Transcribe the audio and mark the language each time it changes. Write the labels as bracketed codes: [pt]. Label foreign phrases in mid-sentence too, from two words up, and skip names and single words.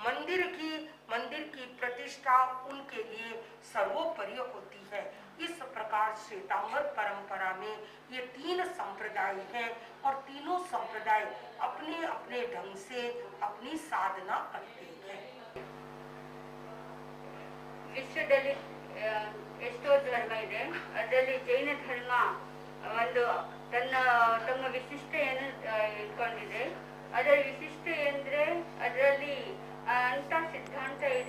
[hi] मंदिर की प्रतिष्ठा उनके लिए सर्वोपरि होती है। इस प्रकार श्वेतांबर परंपरा में ये 3 संप्रदाय हैं और तीनों संप्रदाय अपने अपने ढंग से अपनी साधना करते हैं। [kn] ವಿಶ್ವದಲ್ಲಿ ಎಷ್ಟೋ ಧರ್ಮ ಇದೆ, ಅದರಲ್ಲಿ ಜೈನ ಧರ್ಮ ಒಂದು ತಮ್ಮ ವಿಶಿಷ್ಟೆಯನ್ನು ಇಟ್ಕೊಂಡಿದೆ. ಅದರ ವಿಶಿಷ್ಟೆ ಅಂದ್ರೆ ಅದರಲ್ಲಿ ಅಂತ ಸಿದ್ಧಾಂತ ಇದೆ.